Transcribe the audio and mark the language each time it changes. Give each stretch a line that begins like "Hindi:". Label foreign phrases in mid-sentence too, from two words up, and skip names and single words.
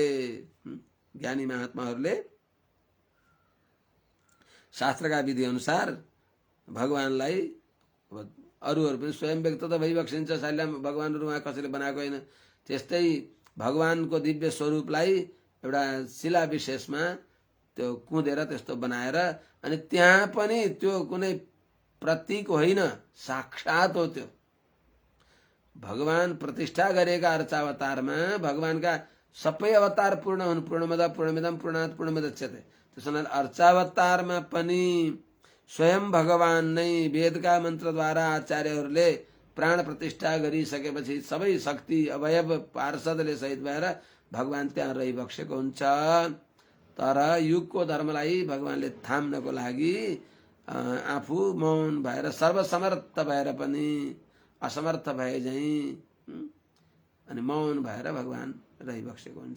Nepali: ज्ञानी महात्माहरूले शास्त्रका विधि अनुसार भगवानलाई, अरूहरू पनि स्वयं व्यक्त त भइबक्सिन्छ, साइलाम भगवानहरू उहाँ कसैले बनाएको होइन, त्यस्तै भगवानको दिव्य स्वरूपलाई एउटा शिला विशेषमा त्यो कुँदेर त्यस्तो बनाएर अनि त्यहाँ पनि त्यो कुनै प्रतीक होइन, साक्षात हो त्यो। भगवान प्रतिष्ठा गरेका अर्चावतारमा भगवानका सबै अवतार पूर्ण हुन्।
Sanskrit: पूर्णमद पूर्णमिदम पूर्णात् पूर्णमुदच्यते।
Nepali: त्यसो हुनाले अर्चावतारमा पनि स्वयं भगवान नै वेदका मन्त्रद्वारा आचार्यहरूले प्राण प्रतिष्ठा गरिसकेपछि सबै शक्ति अवयव पार्षदले सहित भएर भगवान त्यहाँ रहिबसेको हुन्छ। तर युगको धर्मलाई भगवानले थाम्नको लागि आफू मौन भएर सर्वसमर्थ भएर पनि असमर्थ भए झैं अनि मौन भएर भगवान रहिबसेको हुन्छ।